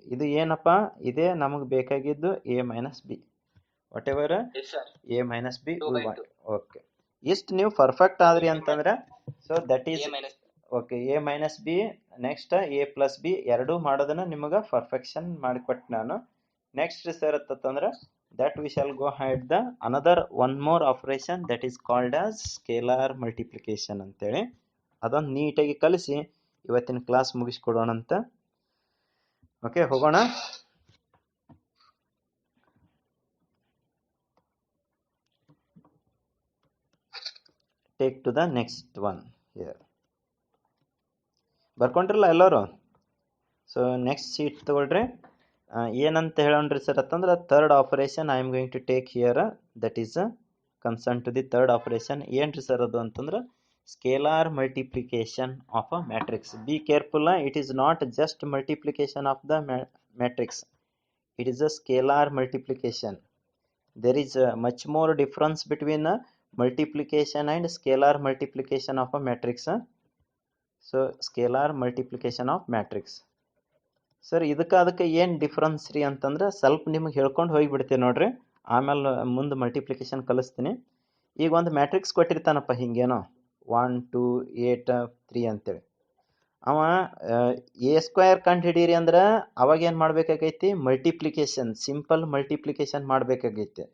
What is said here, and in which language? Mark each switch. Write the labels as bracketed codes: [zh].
[kn] ಇದು ಏನಪ್ಪ, ಇದೇ ನಮಗೆ ಬೇಕಾಗಿದ್ದು A minus B. [en] Whatever A minus B. Okay, [kn] ಇಷ್ಟು ನೀವು ಪರ್ಫೆಕ್ಟ್ ಆದ್ರಿ ಅಂತಂದ್ರೆ [en] So that is okay A minus B. [kn] Next A plus B ಎರಡೂ ಮಾಡೋದನ್ನ ನಿಮಗೆ ಪರ್ಫೆಕ್ಷನ್ ಮಾಡಿಕೊಟ್ಟು ನಾನು. ನೆಕ್ಸ್ಟ್ ಸರ್ ಅಂತಂದ್ರೆ [en] that we shall go ahead the another one more operation that is called as scalar multiplication [kn] ಅಂತೇಳಿ ಅದೊಂದು ನೀಟಾಗಿ ಕಲಿಸಿ ಇವತ್ತಿನ ಕ್ಲಾಸ್ ಮುಗಿಸ್ಕೊಡೋಣ ಅಂತ. ಓಕೆ, ಹೋಗೋಣ. [en] Take to the next one here. [kn] ಬರ್ಕೊಂಡ್ರಲ್ಲ ಎಲ್ಲರೂ? ಸೊ ನೆಕ್ಸ್ಟ್ ಶೀಟ್ ತಗೊಳ್ರಿ. ಏನಂತ ಹೇಳೋಣ್ರಿ ಸರ್ ಅಂತಂದ್ರೆ [en] Third operation I am going to take here, that is concern to the third operation. [kn] ಏನ್ರಿ ಸರ್ ಅದು ಅಂತಂದ್ರೆ [en] scalar multiplication of a matrix. Be careful, it is not just multiplication of the matrix, it is a scalar multiplication. There is much more difference between multiplication and scalar multiplication of a matrix. So scalar multiplication of matrix. [kn] Sir ಇದಕ್ಕೆ ಏನು difference ರೀ ಅಂತಂದ್ರೆ ಸ್ವಲ್ಪ ನಿಮಗೆ ಹೇಳ್ಕೊಂಡು ಹೋಗಿಬಿಡ್ತೀನಿ ನೋಡ್ರಿ, ಆಮೇಲೆ ಮುಂದೆ ಮಲ್ಟಿಪ್ಲಿಕೇಶನ್ ಕಲಿಸ್ತೀನಿ. ಈಗ ಒಂದು ಮ್ಯಾಟ್ರಿಕ್ಸ್ ಕೊಟ್ಟಿರ್ತಾನಪ್ಪ ಹಿಂಗೇನೋ 1 2 8 3 ಅಂತೇಳಿ. ಅವ ಎ ಸ್ಕ್ವೇರ್ ಕಂಡು ಹಿಡೀರಿ ಅಂದ್ರೆ ಅವಾಗ ಏನು ಮಾಡ್ಬೇಕಾಗೈತಿ, ಮಲ್ಟಿಪ್ಲಿಕೇಶನ್, ಸಿಂಪಲ್ ಮಲ್ಟಿಪ್ಲಿಕೇಶನ್ ಮಾಡಬೇಕಾಗೈತಿ.